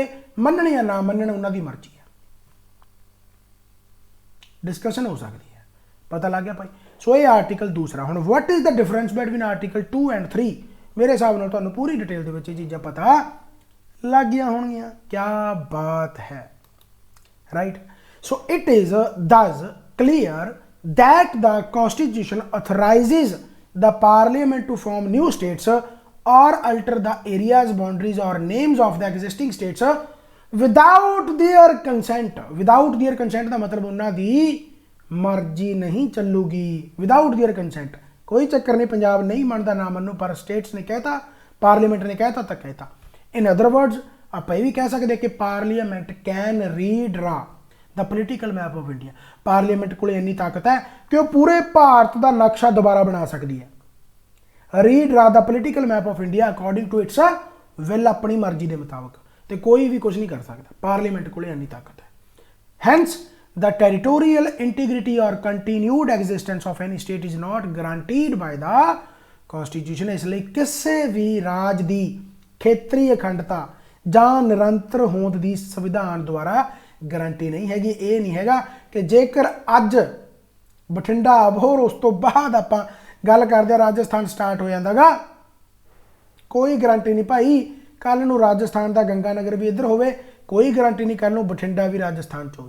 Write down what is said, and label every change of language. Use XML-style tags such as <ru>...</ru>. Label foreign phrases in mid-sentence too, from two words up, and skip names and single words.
<pa>ਮੰਨਣ ਜਾਂ ਨਾ ਮੰਨਣ ਉਹਨਾਂ ਦੀ ਮਰਜ਼ੀ ਹੈ, ਡਿਸਕਸ਼ਨ ਹੋ ਸਕਦੀ ਹੈ। ਪਤਾ ਲੱਗ ਗਿਆ ਭਾਈ। ਸੋ ਇਹ ਆਰਟੀਕਲ ਦੂਸਰਾ। ਹੁਣ</pa> <en>what is the difference between article 2 and 3?</en> <pa>ਮੇਰੇ ਹਿਸਾਬ ਨਾਲ ਤੁਹਾਨੂੰ ਪੂਰੀ ਡਿਟੇਲ ਦੇ ਵਿੱਚ ਇਹ ਚੀਜ਼ਾਂ ਪਤਾ ਲੱਗ ਗਈਆਂ ਹੋਣਗੀਆਂ।</pa> <hi>क्या बात है, ਰਾਈਟ।</hi> <en>so it is thus clear that the constitution authorizes the parliament to form new states or alter the areas, boundaries or names of the existing states without their consent। without their consent</en> <pa>ਦਾ ਮਤਲਬ ਉਹਨਾਂ ਦੀ ਮਰਜ਼ੀ ਨਹੀਂ ਚੱਲੂਗੀ।</pa> <en>without their consent</en> <pa>ਕੋਈ ਚੱਕਰ ਨਹੀਂ, ਪੰਜਾਬ ਨਹੀਂ ਮੰਨਦਾ ਨਾ ਮੰਨੋ, ਪਰ ਸਟੇਟਸ ਨੇ ਕਹਿਤਾ, ਪਾਰਲੀਮੈਂਟ ਨੇ ਕਹਿਤਾ ਤਾਂ ਕਹਿਤਾ।</pa> <en>in other words</en> <pa>ਆਪਾਂ ਇਹ ਵੀ ਕਹਿ ਸਕਦੇ ਕਿ</pa> <en>Parliament can redraw the political map of India.</en> <pa>ਪਾਰਲੀਮੈਂਟ ਕੋਲ ਇੰਨੀ ਤਾਕਤ ਹੈ ਕਿ ਉਹ ਪੂਰੇ ਭਾਰਤ ਦਾ ਨਕਸ਼ਾ ਦੁਬਾਰਾ ਬਣਾ ਸਕਦੀ ਹੈ।</pa> <en>redraw the political map of India according to its will,</en> <pa>ਆਪਣੀ ਮਰਜ਼ੀ ਦੇ ਮੁਤਾਬਕ, ਤੇ ਕੋਈ ਵੀ ਕੁਝ ਨਹੀਂ ਕਰ ਸਕਦਾ। ਪਾਰਲੀਮੈਂਟ ਕੋਲ ਇੰਨੀ ਤਾਕਤ ਹੈ।</pa> <en>ਹੈਂਸ the territorial integrity or continued existence of any state is not guaranteed by the constitution।</en> <pa>ਇਸ ਲਈ ਕਿਸੇ ਵੀ ਰਾਜ ਦੀ ਖੇਤਰੀ ਅਖੰਡਤਾ ਜਾਂ ਨਿਰੰਤਰ ਹੋਂਦ ਦੀ ਸੰਵਿਧਾਨ ਦੁਆਰਾ ਗਾਰੰਟੀ ਨਹੀਂ ਹੈਗੀ। ਇਹ ਨਹੀਂ ਹੈਗਾ ਕਿ ਜੇਕਰ ਅੱਜ ਬਠਿੰਡਾ ਅਬੋਹਰ, ਉਸ ਤੋਂ ਬਾਅਦ ਆਪਾਂ ਗੱਲ ਕਰਦੇ ਹਾਂ ਰਾਜਸਥਾਨ ਸਟਾਰਟ ਹੋ ਜਾਂਦਾਗਾ, ਕੋਈ ਗਾਰੰਟੀ ਨਹੀਂ ਭਾਈ ਕੱਲ ਨੂੰ ਰਾਜਸਥਾਨ ਦਾ ਗੰਗਾਨਗਰ ਵੀ ਇੱਧਰ ਹੋਵੇ, ਕੋਈ ਗਾਰੰਟੀ ਨਹੀਂ ਕੱਲ ਨੂੰ ਬਠਿੰਡਾ ਵੀ ਰਾਜਸਥਾਨ 'ਚ ਹੋਵੇ।</pa>